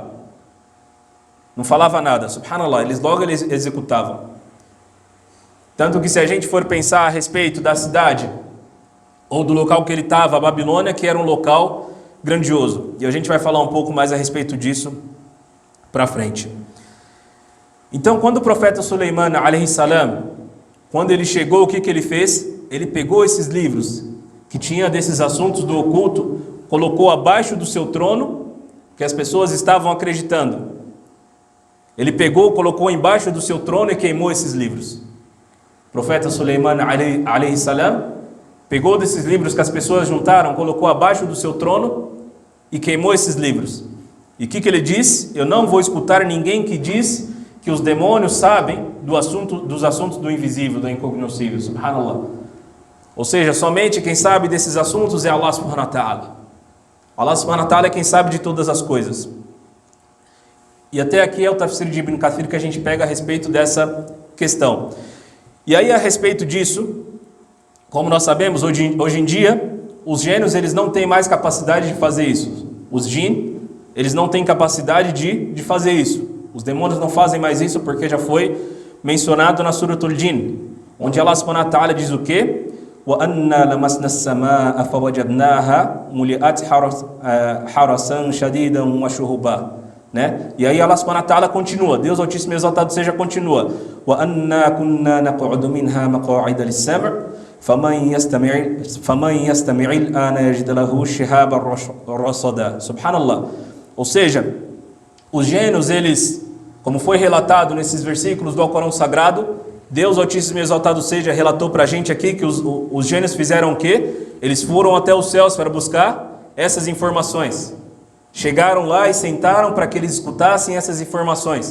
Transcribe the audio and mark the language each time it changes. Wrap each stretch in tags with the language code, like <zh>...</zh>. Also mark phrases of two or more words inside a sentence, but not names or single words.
<pt>Não falava nada, subhanallah, eles logo executavam. Tanto que se a gente for pensar a respeito da cidade, ou do local que ele estava, a Babilônia, que era um local grandioso. E a gente vai falar um pouco mais a respeito disso para frente. Então, quando o profeta Suleiman,</pt> <ar>عليه السلام,</ar> <pt>quando ele chegou, o que ele fez? Ele pegou esses livros que tinha desses assuntos do oculto, colocou abaixo do seu trono, que as pessoas estavam acreditando. Ele pegou, colocou embaixo do seu trono e queimou esses livros. O profeta Suleiman,</pt> <ar>عليه السلام,</ar> <pt>pegou desses livros que as pessoas juntaram, colocou abaixo do seu trono e queimou esses livros. E o que ele diz? Eu não vou escutar ninguém que diz que os demônios sabem dos assuntos do invisível, do incognoscível, subhanallah. Ou seja, somente quem sabe desses assuntos é</pt> <ar>الله سبحانه وتعالى. الله سبحانه وتعالى</ar> <pt>é quem sabe de todas as coisas. E até aqui é o tafsir de Ibn Kathir que a gente pega a respeito dessa questão. E aí, a respeito disso, como nós sabemos, hoje em dia, os gênios eles não têm mais capacidade de fazer isso. Os jinn, eles não têm capacidade de fazer isso. Os demônios não fazem mais isso porque já foi mencionado na Suratul Jinn, onde</pt> <ar>الله سبحانه وتعالى</ar> <pt>diz o quê?</pt> <ar>وَأَنَّا لَمَسْنَا السَّمَاءَ فَوَجَدْنَاهَا مُلِئَتْ حَرَسًا شَدِيدًا وَشُهُبًا.</ar> <pt>Né? E aí</pt> <ar>الله سبحانه وتعالى</ar> <pt>continua, Deus Altíssimo e Exaltado seja continua.</pt> <ar>وَأَنَّا كُنَّا نَقْعُدُ مِنْهَا مَقَاعِدَ لِلسَّمْعِ فَمَنْ يَسْتَمِعِ الْآنَ يَجِدْ لَهُ شِهَابًا رَصَدًا.</ar> <pt>Subhanallah. Ou seja, os gênios, eles, como foi relatado nesses versículos do Alcorão Sagrado, Deus Altíssimo e Exaltado seja, relatou para a gente aqui que os gênios fizeram o quê? Eles foram até os céus para buscar essas informações. Chegaram lá e sentaram para que eles escutassem essas informações.</pt>